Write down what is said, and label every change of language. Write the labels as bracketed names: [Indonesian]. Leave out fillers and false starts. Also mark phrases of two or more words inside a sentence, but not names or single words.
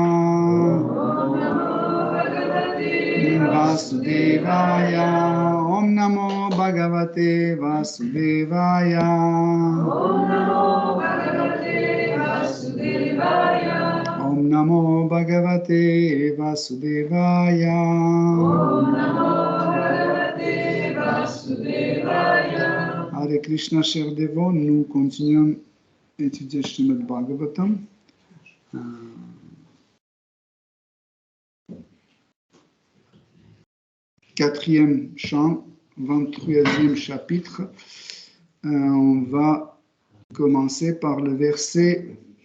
[Sanskrit] ॐ नमो भगवते वासुदेवाय ॐ नमो भगवते वासुदेवाय हरे कृष्ण, [French] chers dévots, nous continuons à étudier Srimad Bhagavatam. Quatrième chant, 23e chapitre. On va commencer par le verset.